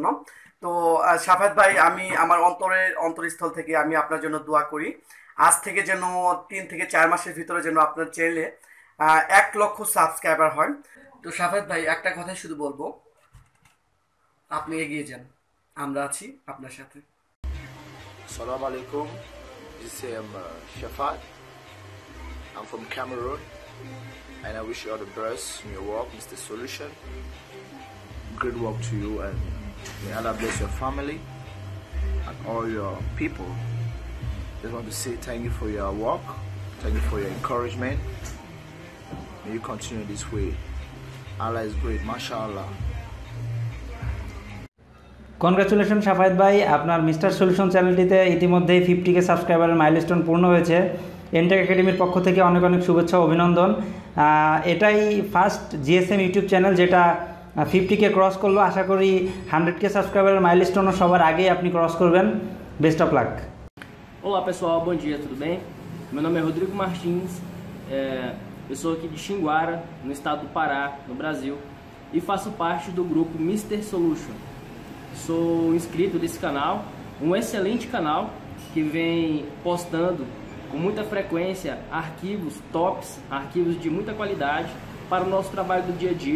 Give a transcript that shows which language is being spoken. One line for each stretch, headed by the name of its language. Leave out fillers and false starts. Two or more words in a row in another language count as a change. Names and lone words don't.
Bangla: তো শাফাত ভাই, আমি আমার অন্তরস্থল থেকে আমি আপনার জন্য দোয়া করি, আজ থেকে যেন 3 থেকে 4 মাসের ভিতরে যেন আপনার চ্যানেলে 1 লক্ষ সাবস্ক্রাইবার হয়। তো শাফাত ভাই, একটা কথাই শুধু বলবো, আপনি এগিয়ে যান, আমরা আছি আপনার সাথে।
Arabic: السلام عليكم.
English: This is Shafat. I'm from Cameroon and I wish you all the best in your work, Mr. Solution. Great work to you and may Allah bless your family and all your people. Just want to say thank you for your work, thank you for your encouragement. May you continue this way. Allah is great, mashallah.
Bangla: কনগ্রাচুলেশন সাফায়েত ভাই, আপনার মিস্টার সলিউশন চ্যানেলটিতে ইতিমধ্যেই 50K
English: subscriberের milestone
Bangla: পূর্ণ হয়েছে। এনটেক একাডেমির পক্ষ থেকে অনেক অনেক শুভেচ্ছা ও অভিনন্দন। এটাই
English: first GSM YouTube channel
Bangla: যেটা 50K ক্রস করলো। আশা করি 100K
English: subscriberের milestoneও
Bangla: সবার আগেই আপনি ক্রস করবেন।
English: best of luck.
Portuguese: Olá pessoal, bom dia, tudo bem? Meu nome é Rodrigo Martins, Eu sou aqui de Xinguara, no estado do Pará, no Brasil, e faço parte do grupo Mr. Solution. Sou inscrito desse canal, um excelente canal que vem postando com muita frequência arquivos tops, arquivos de muita qualidade para o nosso trabalho do dia a dia.